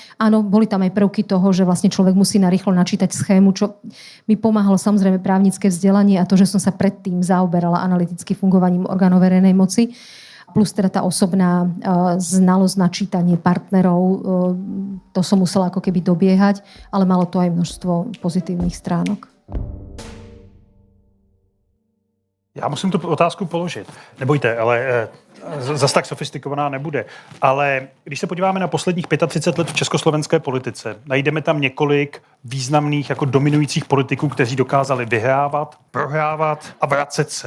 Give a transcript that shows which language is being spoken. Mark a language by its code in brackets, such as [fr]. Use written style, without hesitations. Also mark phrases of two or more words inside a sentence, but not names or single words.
[sk] Áno, boli tam aj prvky toho, že vlastne človek musí narýchlo načítať schému, čo mi pomáhalo samozrejme právnické vzdelanie a to, že som sa predtým zaoberala analyticky fungovaním orgánov verejnej moci. Plus teda tá osobná znalosť, načítanie partnerov, to som musela ako keby dobiehať, ale malo to aj množstvo pozitívnych stránok. [cs] Já musím tu otázku položit. Nebojte, ale zas tak sofistikovaná nebude. Ale když se podíváme na posledních 35 let v československé politice, najdeme tam několik významných jako dominujících politiků, kteří dokázali vyhrávat, prohrávat a vracet se.